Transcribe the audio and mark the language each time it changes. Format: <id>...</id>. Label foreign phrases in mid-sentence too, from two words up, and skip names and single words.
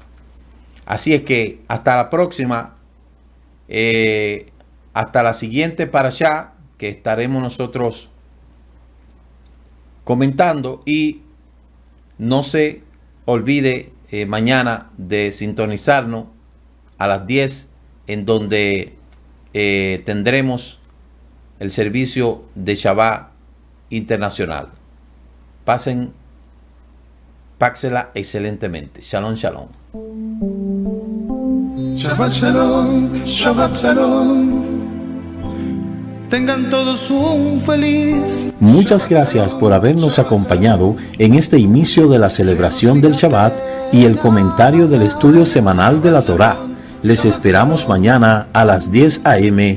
<es>Así es que hasta la próxima, hasta la siguiente parashá que estaremos nosotros comentando, y no se olvide mañana de sintonizarnos a las 10, en donde tendremos el servicio de Shabbat internacional. Páxela excelentemente.</es> <he>Shalom, shalom. Shabbat shalom, Shabbat shalom.</he> <es>Tengan todos un feliz. Muchas gracias por habernos acompañado en este inicio de la celebración del Shabbat y el comentario del estudio semanal de la Torá. Les esperamos mañana a las 10 a.m.</es>